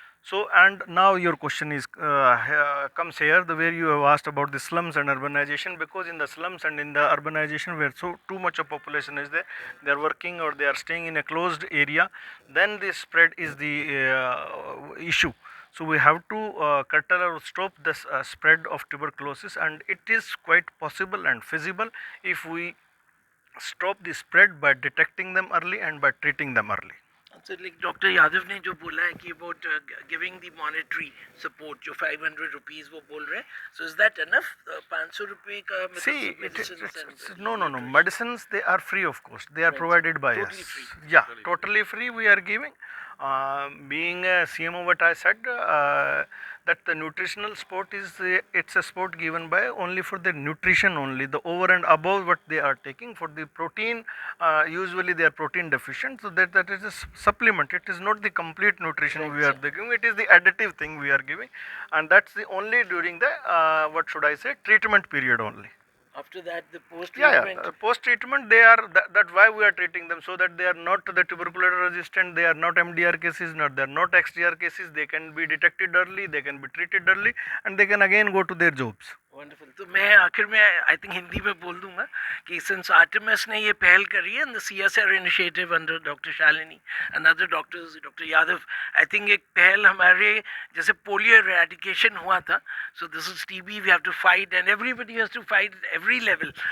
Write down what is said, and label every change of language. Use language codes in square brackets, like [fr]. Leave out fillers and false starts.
[en] So, and now your question is comes here, the where you have asked about the slums and urbanization, because in the slums and in the urbanization where so too much of population is there, they are working or they are staying in a closed area, then the spread is the issue. So we have to curtail or stop this spread of tuberculosis, and it is quite possible and feasible if we stop the spread by detecting them early and by treating them early. So like doctor Yadav [hi] ने जो बोला है कि [en] about giving the monetary support जो 500 rupees [hi] वो बोल रहे हैं, [en] So is that enough? [hi] 500 रुपये का [en] See, medicines no. Medicines, they are free of cost. They are provided by totally us. free. Yeah, totally free. We are giving. Being a CMO, what I said, that the nutritional sport is it's a sport given by only for the nutrition only. The over and above what they are taking for the protein, usually they are protein deficient. So that is a supplement. It is not the complete nutrition we are giving. It is the additive thing we are giving, and that's the only during the what should I say, treatment period only. After that, the post treatment. Post treatment, they are that why we are treating them, so that they are not the tuberculosis resistant, they are not MDR cases, not they are not XDR cases. They can be detected early, they can be treated early, and they can again go to their jobs. Wonderful. [hi] तो मैं आखिर में [en] I think [hi] Hindi में बोल दूंगा कि [en] since Artemis [hi] ने ये पहल करी है, [en] The CSR initiative under doctor Shalini and other doctors, doctor Yadav, I think एक पहल हमारे जैसे पोलियो एरेडिकेशन हुआ था, so this is TB, we have to fight and everybody has to fight every level.